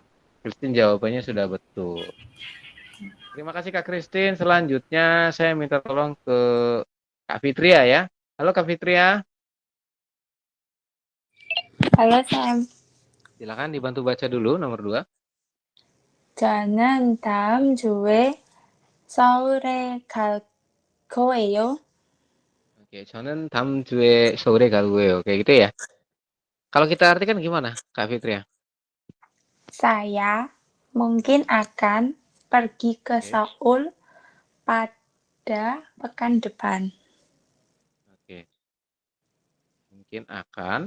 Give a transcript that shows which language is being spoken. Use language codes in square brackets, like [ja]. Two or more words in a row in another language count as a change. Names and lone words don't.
[id] Christine jawabannya sudah betul. Terima kasih Kak Christine. Selanjutnya saya minta tolong ke Kak Fitria ya. Halo Kak Fitria. Halo Sam. Silakan dibantu baca dulu nomor 2. [ko] 저는 다음 주에 서울에 갈 거예요. Oke, 저는 다음 주에 서울에 갈 거예요. [id] Kayak gitu ya. Kalau kita artikan gimana, Kak Fitria? Saya mungkin akan pergi ke Oke. Seoul pada pekan depan. Oke. Mungkin akan.